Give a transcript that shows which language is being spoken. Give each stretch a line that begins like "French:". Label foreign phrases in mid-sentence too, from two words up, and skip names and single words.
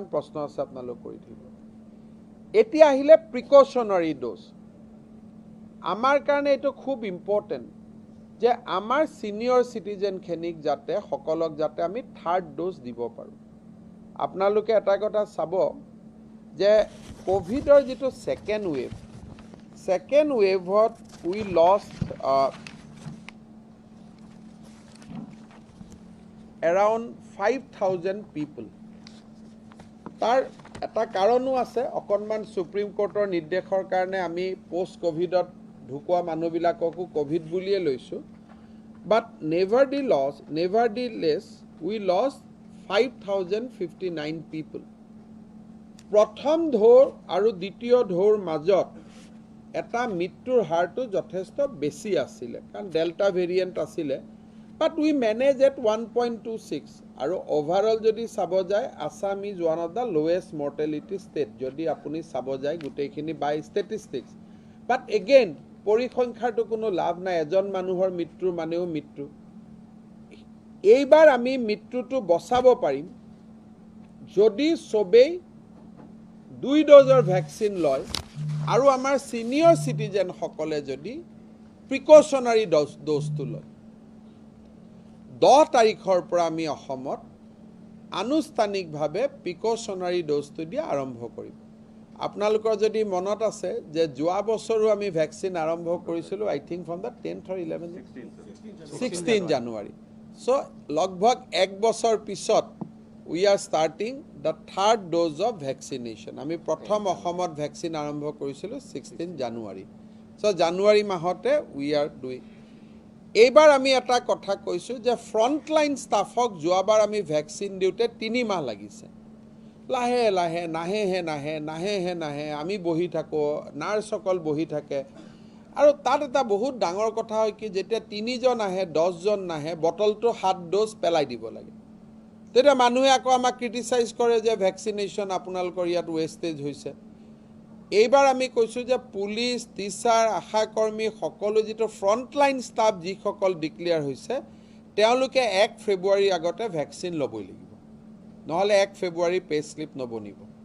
Assamese: প্ৰশ্ন আছে আপোনালোক কৰি থাকিব এতিয়া আহিলে
English: precautionary dose
Assamese: আমাৰ কাৰণে এটো খুব ইম্পৰ্টেন্ট যে আমাৰ
English: senior citizen
Assamese: খেনিক যাতে সকলক যাতে আমি থাৰ্ড ডোজ দিব পাৰো আপোনালোকে এটা কথা চাব যে কোভিডৰ যেটো
English: second wave we lost around 5,000 people
Assamese: তাৰ এটা কাৰণো আছে অকনমান সুপ্ৰিম কোৰ্টৰ নিৰ্দেশৰ কাৰণে আমি
English: post Covid
Assamese: ঢুকুৱা মানুহবিলাককো কোভিড বুলিয়ে লৈছো
English: but nevertheless we lost
Assamese: 5,059 people প্ৰথম ঢৌৰ আৰু দ্বিতীয় ঢৌৰ মাজত এটা মৃত্যুৰ হাৰটো যথেষ্ট বেছি আছিল কাৰণ
English: Delta variant
Assamese: আছিল
English: but we manage at 1.26 আৰু overall যদি চাব যায় Assam is one of the lowest mortality state
Assamese: যদি আপুনি চাব যায় গুটেইখিনি
English: by statistics but again
Assamese: পৰিসংখ্যাটো কোনো লাভ নাই এজন মানুহৰ মৃত্যু মানেও মৃত্যু এইবাৰ আমি মৃত্যুটো বচাব পাৰিম যদি সবেই 2 ডোজৰ ভ্যাকচিন লয় আৰু আমাৰ
English: senior citizen
Assamese: সকলে যদি
English: precautionary dose
Assamese: লয় 10 তাৰিখৰ পৰা আমি অসমত আনুষ্ঠানিকভাৱে
English: precautionary dose
Assamese: দিয়া আৰম্ভ কৰিম আপোনালোকৰ যদি মনত আছে যে যোৱা বছৰো আমি ভ্যাকচিন আৰম্ভ কৰিছিলো
English: I think from the 10th
Assamese: or 16 জানুৱাৰী সো লগভগ এক বছৰ পিছত
English: we are starting the third dose of vaccination
Assamese: আমি প্ৰথম অসমত ভ্যাকচিন আৰম্ভ কৰিছিলো 16 জানুৱাৰী সো জানুৱাৰী মাহতে
English: we are doing
Assamese: এইবাৰ আমি এটা কথা কৈছো যে
English: frontline staff
Assamese: যোৱাবাৰ আমি ভ্যাকচিন দিওতে 3 মাহ লাগিছে লাহে লাহে নাহে আমি বহি থাকো নাৰ্সকল বহি থাকে আৰু তাত এটা বহুত ডাঙৰ কথা হয় কি যেতিয়া 3 জন আহে 10 জন নাহে বটলটো 7 ডোজ পেলাই দিব লাগে তেতিয়া মানুহে আকৌ আমাক ক্ৰিটিসাইজ কৰে যে ভ্যাকচিনেশন আপোনালোকৰ ইয়াত ওয়েস্টেজ হৈছে এইবাৰ আমি কৈছো যে পুলিশ টিচাৰ আশাকৰ্মী সকলো যেটো
English: frontline staff
Assamese: যি সকল ডিক্লেয়াৰ হৈছে তেওঁলোকে 1 ফেব্ৰুৱাৰী আগতে ভ্যাকচিন লবই লাগিব নহলে 1 ফেব্ৰুৱাৰী
English: pay slip
Assamese: নবনিব